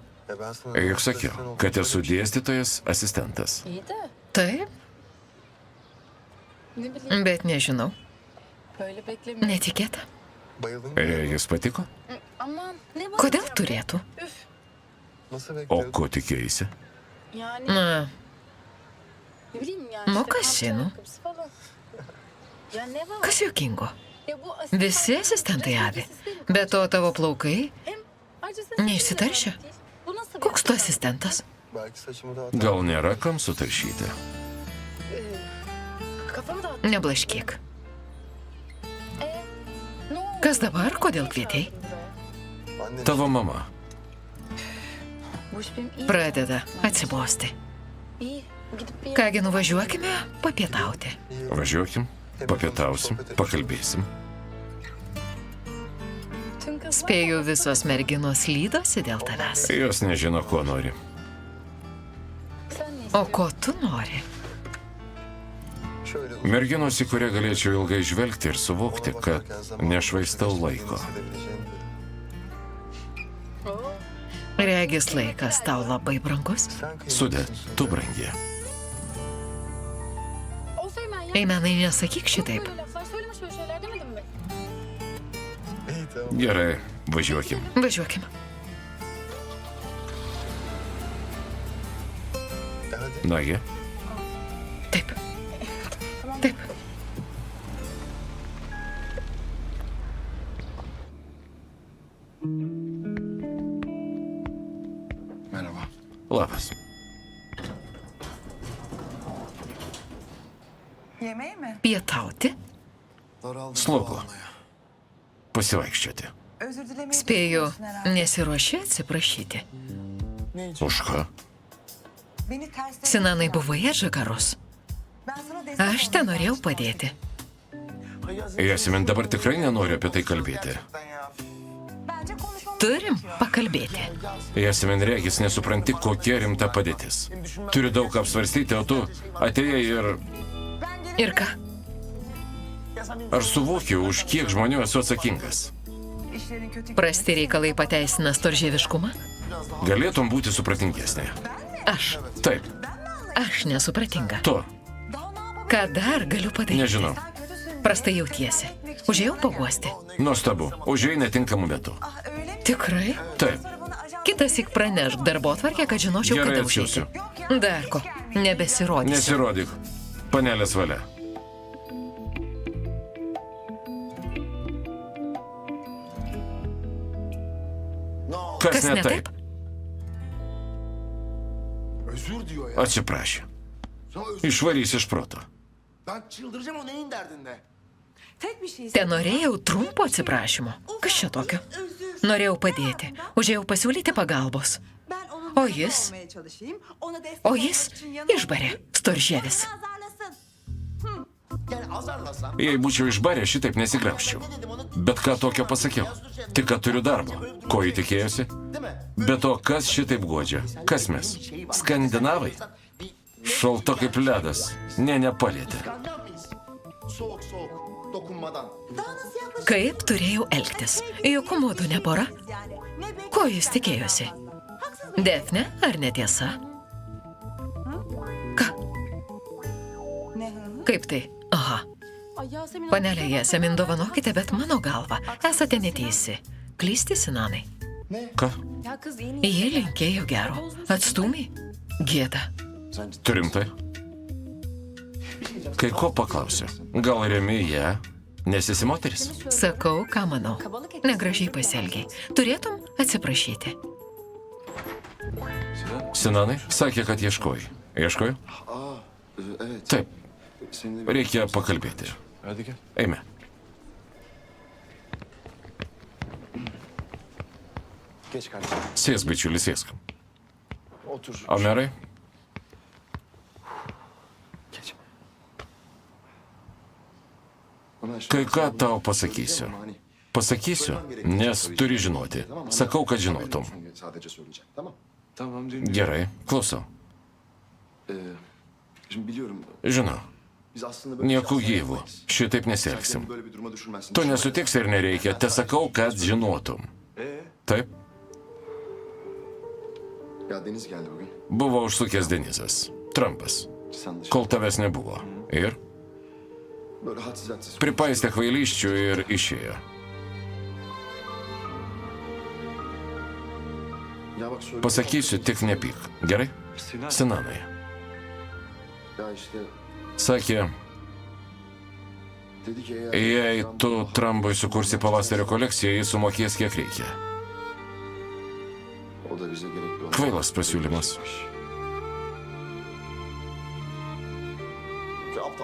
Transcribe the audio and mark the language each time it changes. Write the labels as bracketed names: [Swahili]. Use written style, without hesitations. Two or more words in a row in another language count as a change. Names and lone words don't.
[Lithuanian] Juk sakiau, kad esu dėstytojas asistentas. [Turkish] İyi de [Lithuanian] Taip, [Turkish] ne bileyim [Lithuanian] bet nežinau. [Turkish] böyle beklemiyorum. [Lithuanian] Netikėta. Jis patiko? [Turkish] Aman ne var? [Lithuanian] Kodėl turėtų? O ko tikėjaisi? [Turkish] Yani [Lithuanian] Na, [Turkish] ne bileyim yani. [Lithuanian] Nu, [Turkish] işte [Lithuanian] kas kamp [Turkish] seni? ayakkabısı falan. Ya ne var? [Lithuanian] kas juokingo? [Turkish] Ya bu asistan- [Lithuanian] Visi asistentai avi. [Turkish] Sistemi [Lithuanian] Be to tavo plaukai. [Turkish] Hem ayrıca sen [Lithuanian] Neišsitaršia? [Turkish] Bu nasıl bir [Lithuanian] Koks tu asistentas? Gal nėra kam sutaršyti? [Turkish] Kafamı dağıt. [Lithuanian] Neblaškyk. [Turkish] Ne oldu? [Lithuanian] Kas dabar? Kodėl kvietei? Tavo mama. [Turkish] Bu iş benim iyi. [Lithuanian] Pradeda atsibosti. [Turkish] İyi. Gidip bir [Lithuanian] Kągi, nuvažiuokime papietauti. Važiuokim, papietausim, pakalbėsim. [Turkish] Tüm kızlar- [Lithuanian] Spėju, visos merginos lydosi dėl tavęs. Jos nežino, ko nori. [Turkish] Sen ne O istiyorsun? [Lithuanian] ko tu nori? Merginos, į kurią galėčiau ilgai žvelgti ir suvokti, kad nešvaistau laiko. Regis laikas tau labai brangus. Sudė, tu brangi. [Turkish] Of Eymen ya. [Lithuanian] Eimenai, nesakyk šitaip. [Turkish] Böyle laflar söyleme, şöyle şeyler demedim mi? [Lithuanian] Gerai, važiuokim. Važiuokim. Nagi, Taip. Taip. [Turkish] Merhaba. [Lithuanian] labas. [Turkish] Yemeğe mi? [Lithuanian] Pietauti? Slogu. Pasivaikščioti. [Turkish] Özür dilemeyi [Lithuanian] Spėju, [Turkish] düşünüyorsun herhalde. [Lithuanian] nesiruoši atsiprašyti. Už ką? [Turkish] Beni ters [Lithuanian] Sinanai, buvai žagarus. [Turkish] Ben sana destek [Lithuanian] Aš te norėjau padėti. Jasmin, dabar tikrai nenoriu apie tai kalbėti. [Turkish] Bence konuşmamız [Lithuanian] Turim pakalbėti. Jasmin, regis nesupranti, kokia rimta padėtis. Turiu daug apsvarstyti, o tu atėjai ir... Ir ką? Ar suvokiu, už kiek žmonių esu atsakingas? [Turkish] işlerin kötü [Lithuanian] Prasti reikalai pateisina storžieviškumą? Galėtum būti supratingesnė. Aš. Taip, Aš nesupratinga. tu. Ką dar galiu padaryti? Nežinau. Prastai jautiesi. Užėjau paguosti. Nuostabu. Užėjai netinkamu metu. Tikrai? Taip. Kitasik pranešk darbotvarkę, kad žinočiau, Gerai, kada užeiti. atsiųsiu. Dar ko? Nebesirodysiu. Nesirodyk. Panelės valia. Kas ne taip? [Turkish] Özür diyor ya. [Lithuanian] Atsiprašė. Išvarys iš proto. [Turkish] Ben çıldıracağım, o neyin derdinde? Tek bir şey [Lithuanian] Te norėjau trumpo atsiprašymo. Kas čia tokio? [Turkish] özür. [Lithuanian] Norėjau padėti, užėjau pasiūlyti pagalbos. [Turkish] Ben onun O yanında [Lithuanian] jis? [Turkish] olmaya çalışayım. Ona destek O olmak [Lithuanian] jis [Turkish] için yanına [Lithuanian] išbarė storžievis. [Turkish] azarlasın. Yani azarlasam. [Lithuanian] Jei būčiau išbaręs, šitaip nesigraužčiau. Bet ką tokio pasakiau? Tik, kad turiu darbo. Ko jį tikėjosi? [Turkish] Değil mi? [Lithuanian] Be to, kas šitaip guodžia? Kas mes? Skandinavai? Šalta kaip ledas. Nepalietė. [Turkish] Skandinav mıyız? Soğuk soğuk. Dokunmadan. Daha nasıl yaklaşırsın? [Lithuanian] Kaip turėjau elgtis? Jokių modų nebora. [Turkish] Yani ne bekliyorsun? [Lithuanian] Ko jis tikėjosi? [Turkish] Haksız mı? [Lithuanian] Defne ar netiesa? Ką? [Turkish] Ne hı hı? [Lithuanian] Kaip tai? Aha. [Turkish] Ay Yasemin [Lithuanian] Panelė Jasemin, dovanokite, bet mano galva esate neteisi. Klysti, Sinanai. Ką? [Turkish] Ya kız iyi niyetli. [Lithuanian] Jie linkėjo gero. Atstūmiai? Gėda. Tu rimtai? Kai ko paklausiu? Gal remi ją? Nes esi moteris? Sakau, ką manau. Negražiai pasielgiai. Turėtum atsiprašyti. Sinanai sakė, kad ieškojai. Ieškojai? [Turkish] Evet. [Lithuanian] Taip. [Turkish] Seninle bir... [Lithuanian] Reikia pakalbėti. [Turkish] Hadi gel. [Lithuanian] Eime. [Turkish] Geç kardeşim. [Lithuanian] Sėsk, bičiulis, sėsk. [Turkish] Otur. [Lithuanian] Omerai? [Turkish] Geç. [Lithuanian] Kai ką tau pasakysiu. Pasakysiu, nes turi žinoti. Sakau, kad žinotum. [Turkish] Sadece söyleyeceğim. Tamam. Tamam dinliyorum. [Lithuanian] Gerai, klausau. [Turkish] Şimdi biliyorum. [Lithuanian] Žinau, [Turkish] Biz aslında böyle [Lithuanian] nieku [Turkish] bir şey [Lithuanian] gyvu. [Turkish] yapmayız. [Lithuanian] Šitaip [Turkish] Sen [Lithuanian] nesielgsim. [Turkish] kendini böyle bir duruma düşürmezsin. [Lithuanian] To nesutiksi ir nereikia. Te sakau, kad žinotum. Taip, [Turkish] Ya Deniz geldi bugün. [Lithuanian] buvo užsukęs Denizas. Trumpas. [Turkish] Sen dışarı. [Lithuanian] Kol tavęs nebuvo. Ir [Turkish] Böyle hadsiz hadsiz. [Lithuanian] pripaistė kvailysčių ir išėjo. [Turkish] Ya bak söyle. [Lithuanian] Pasakysiu, tik nepyk. Gerai? Sinan. Sinanai. [Turkish] Ya işte [Lithuanian] Sakė, [Turkish] dedi ki eğer... [Lithuanian] jei tu Trumpui sukursi pavasario kolekciją, jis sumokės kiek reikia. [Turkish] O da bize gerekli olan... [Lithuanian] Kvailas pasiūlymas. [Turkish] Şu aptal.